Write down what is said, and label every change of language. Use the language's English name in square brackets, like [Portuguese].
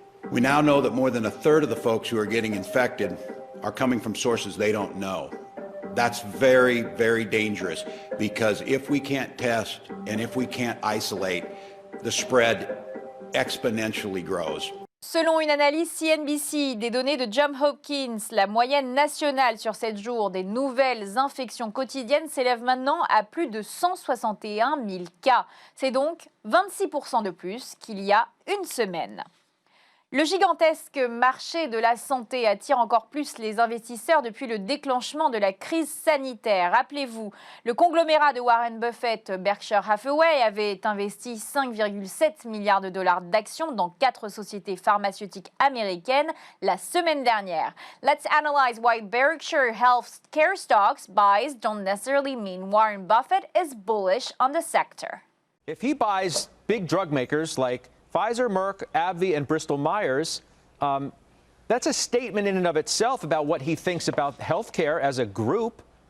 [English] We now know that more than a third of the folks who are getting infected are coming from sources they don't know. That's very, very dangerous, because if we can't test and if we can't isolate, the spread exponentially grows. [French] Selon une analyse CNBC des données de Johns Hopkins, la moyenne nationale sur 7 jours des nouvelles infections quotidiennes s'élève maintenant à plus de 161 000 cas. C'est donc 26% de plus qu'il y a une semaine. Le gigantesque marché de la santé attire encore plus les investisseurs depuis le déclenchement de la crise sanitaire. Rappelez-vous, le conglomérat de Warren Buffett, Berkshire Hathaway, avait investi 5,7 milliards de dollars d'actions dans 4 sociétés pharmaceutiques américaines la semaine dernière. [English] Let's analyze why Berkshire Healthcare stocks buys don't necessarily mean Warren Buffett is bullish on the sector. If he buys big drug makers like Pfizer, Merck, AbbVie, and Bristol-Myers, that's a statement in and of itself about what he thinks about healthcare as a group.